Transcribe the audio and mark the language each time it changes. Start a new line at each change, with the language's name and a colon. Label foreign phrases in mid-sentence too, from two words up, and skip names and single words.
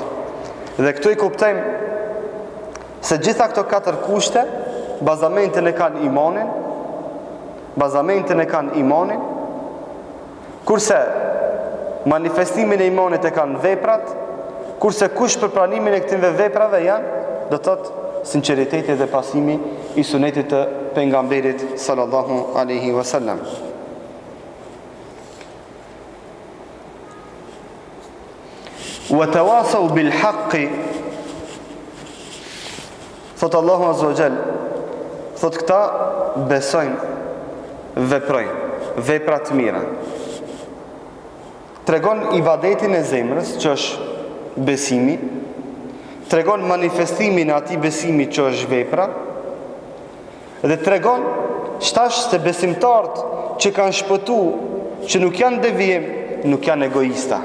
Albanian: Dhe këtu i kuptojmë se gjitha këto 4 kushte bazamentin e kanë imanin, kurse manifestimin e imanit e kanë veprat, kurse kush për pranimin e këtyre veprave janë, do të thotë sinqeriteti dhe pasimi i sunetit të pejgamberit
Arabic: صلى الله عليه وسلم. وتواصوا بالحق,
Albanian: thot Allahu
Arabic: عز وجل,
Albanian: thot këta besojnë, veprojnë vepra të mira. Tregon ibadetin e zemrës që është besimi, tregon manifestimin e atij besimi që është vepra, dhe tregon shtash se besimtarët që kanë shpëtu, që nuk janë devijim, nuk janë egoista.